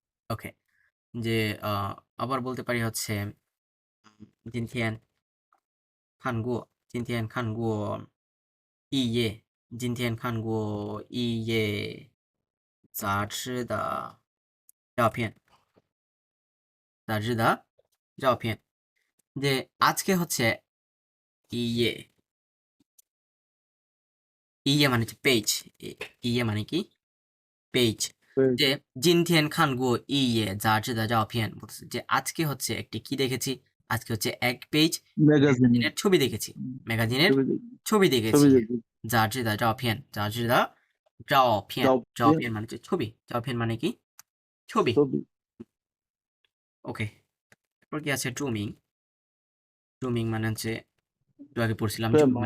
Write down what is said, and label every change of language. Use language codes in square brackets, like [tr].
[bn] ওকে, যে আবার বলতে পারি হচ্ছে [zh] 今天今天看过一页今天看过一页杂志的照片杂志的照片, [bn] যে আজকে হচ্ছে ইয়ে, ইয়ে মানে হচ্ছে পেজ, ইয়ে মানে কি পেজ, [zh] 对， [bn] যে [zh] 今天看过一页杂志的照片, [bn] বলতেছে যে আজকে হচ্ছে একটি কি দেখেছি, আজকে হচ্ছে এক পেজ ম্যাগাজিন। ম্যাগাজিনের ছবি দেখেছি, ম্যাগাজিনের ছবি দেখি, ছবি দেখেছি। ছবি দেখি। [zh] 杂志的照片杂志的照片照片 [bn] মানে হচ্ছে ছবি, 照片মানে কি ছবি। ছবি। ওকে, তারপর কি আছে জুমিং, জুমিং মানে হচ্ছে একটু আগে পড়ছিলাম, জুমিং মানে